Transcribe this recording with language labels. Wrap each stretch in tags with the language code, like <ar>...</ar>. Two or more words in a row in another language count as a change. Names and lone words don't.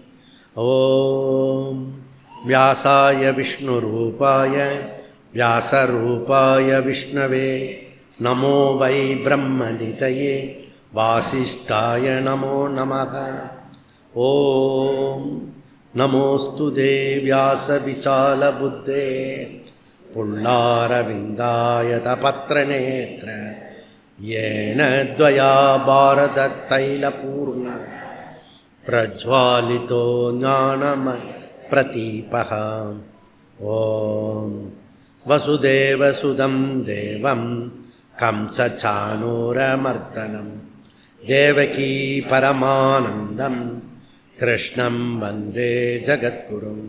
<sa>ॐ व्यासाय विष्णुरूपाय व्यासरूपाय विष्णवे नमो वै ब्रह्मनिधये वासिष्ठाय नमो नमः. ॐ नमोस्तु तेव्यास विशाल बुद्धे फुल्लारविन्दायत पत्रनेत्र येन द्वया भारत तैलपूर्ण प्रज्वालितो ज्ञानम प्रतीपः. ओम वसुदेवसुदं देवं कंसचाणूरमर्दनं देवकी परमानन्दं कृष्णं वन्दे जगद्गुरुम्.</sa>